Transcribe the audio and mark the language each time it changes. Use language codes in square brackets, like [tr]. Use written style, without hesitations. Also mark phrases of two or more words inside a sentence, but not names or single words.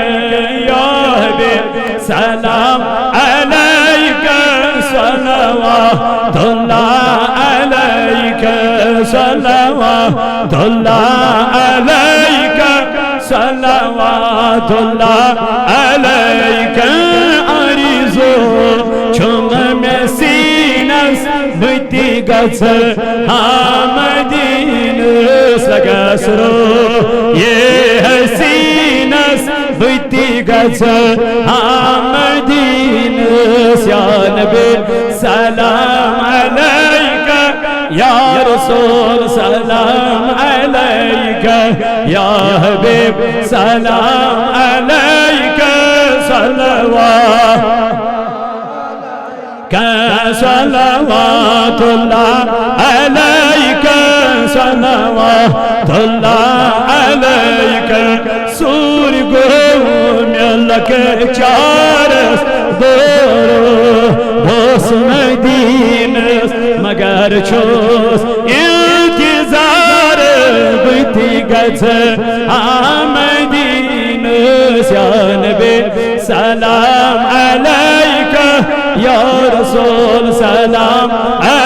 [ar] یا حبیب سلام علیکہ صلوات اللہ علیکہ صلوات اللہ علیکہ صلوات اللہ علیکہ [ks] عریضو چھم میں سینس بھتی گس مدینس لگسرو یہ ہے سینس بھتی گس [ar] مدینس یا نبی سلام علیکہ یا رسول سلام علیکہ یا حبیب سلام علیکہ صلوات صلوات اللہ علیکہ صلوات اللہ علیکہ [ks] سور گو ملک چارس دورو بوس مدینس مگر چوس انتظار بھتی گز [ar] مدینس یا نبی سلام علیکہ یا رسول سلام